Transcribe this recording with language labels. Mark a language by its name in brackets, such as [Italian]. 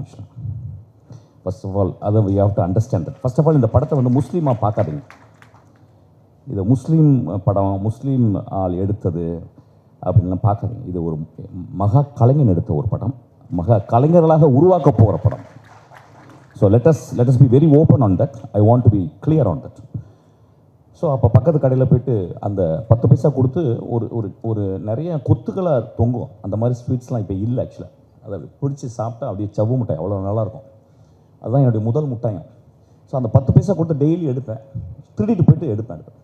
[English] ஆக்சுவலாக first of all அதை we have to understand that. [Tamil] First of all இந்த படத்தை வந்து முஸ்லீமாக பார்க்காதீங்க. இது முஸ்லீம் படம், முஸ்லீம் ஆள் எடுத்தது அப்படின்லாம் பார்க்காதீங்க. இது ஒரு மகா கலைஞன் எடுத்த ஒரு படம், மகா கலைஞர்களாக உருவாக்க போகிற படம். [English] So let us be very open on that. I want to be clear on that. [Tamil] So அப்போ பக்கத்து கடையில் போய்ட்டு அந்த 10 பைசா கொடுத்து ஒரு நிறைய கொத்துக்களாக தொங்கும். அந்த மாதிரி ஸ்வீட்ஸ்லாம் இப்போ இல்லை. ஆக்சுவலாக அதை பிடிச்சி சாப்பிட்டா அப்படியே சவ்வு மிட்டாய் அவ்வளோ நல்லாயிருக்கும். அதுதான் என்னுடைய முதல் முட்டாயம். ஸோ அந்த 10 பைசா கொடுத்து டெய்லி எடுப்பேன், திருடிட்டு போய்ட்டு எடுப்பேன்.